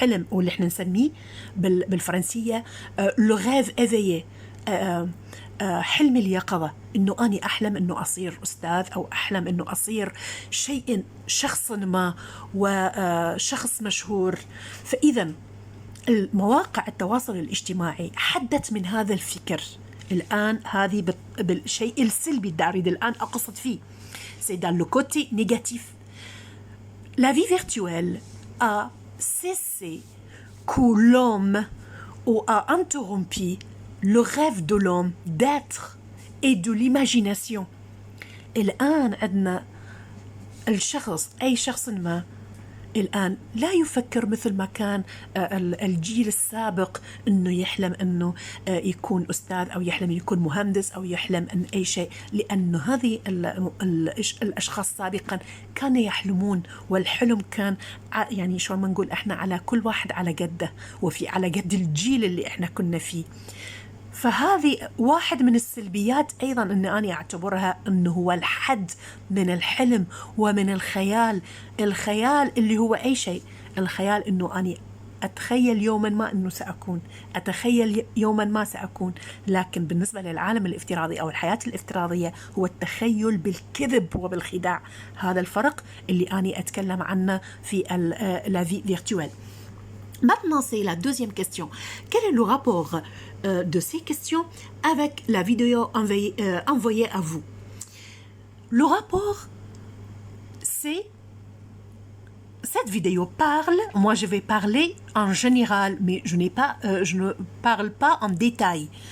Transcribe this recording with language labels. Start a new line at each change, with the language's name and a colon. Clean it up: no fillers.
Arabic: واللي إحنا نسميه بالفرنسية
French: le rêve éveillé،
Arabic: حلم اليقظة، إنه أنا أحلم إنه أصير أستاذ، أو أحلم إنه أصير شخص ما وشخص مشهور. فإذا المواقع التواصل الاجتماعي حدت من هذا الفكر. الآن هذه بالشيء السلبي اللي أريد الآن أقصد فيه،
French: c'est dans le côté négatif. La vie virtuelle a cessé que l'homme a interrompu le rêve de l'homme d'être et de l'imagination.
Arabic: الآن عندنا الشخص، أي شخص ما الآن لا يفكر مثل ما كان الجيل السابق، أنه يحلم أنه يكون أستاذ، أو يحلم يكون مهندس، أو يحلم أن أي شيء، لأنه هذه الأشخاص سابقا كانوا يحلمون، والحلم كان يعني شو ما نقول إحنا على كل واحد على قده، وفي على قد الجيل اللي إحنا كنا فيه. فهذه واحد من السلبيات أيضا أن أنا أعتبرها أنه هو الحد من الحلم ومن الخيال اللي هو أي شيء. الخيال أنه أنا أتخيل يوما ما أنه سأكون، أتخيل يوما ما سأكون، لكن بالنسبة للعالم الافتراضي أو الحياة الافتراضية هو التخيل بالكذب وبالخداع. هذا الفرق اللي أنا أتكلم عنه في
French: la vie virtuelle. Maintenant, c'est la deuxième question. Quel est le rapport de ces questions avec la vidéo envoyée à vous? Le rapport, c'est... Cette vidéo parle, moi je vais parler en général, mais je ne parle pas en détail.